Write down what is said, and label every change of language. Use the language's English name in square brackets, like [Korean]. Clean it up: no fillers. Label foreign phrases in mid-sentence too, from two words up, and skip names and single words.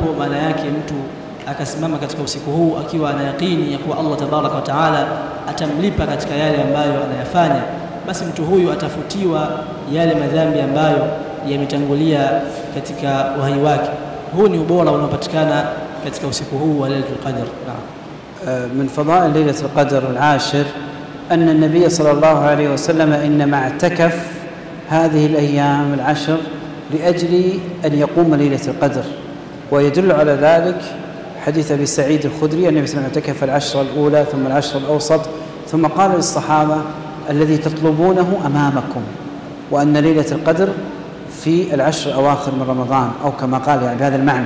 [Swahili] Maana yake mtu akasimama katika usiku huu akiwa ana yaqini ya kuwa Allah [Arabic] تبارك وتعالى [Swahili] atamlipa katika yale ambayo anayafanya, basi mtu huyu atafutiwa yale madhambi ambayo yametangulia katika uhai wake. Huu ni ubora unaopatikana katika usiku huu wa Lailatul Qadr. [Arabic] من فضائل ليلة القدر العاشر أن النبي صلى الله عليه وسلم إنما اعتكف هذه الأيام العشر لأجل أن يقوم ليلة القدر، ويدل على ذلك حديث أبي سعيد الخدري: النبي صلى الله عليه وسلم اعتكف العشر الأولى ثم العشر الأوسط، ثم قال للصحابة: الذي تطلبونه أمامكم، وأن ليلة القدر في العشر الأواخر من رمضان، أو كما قال يعني بهذا المعنى.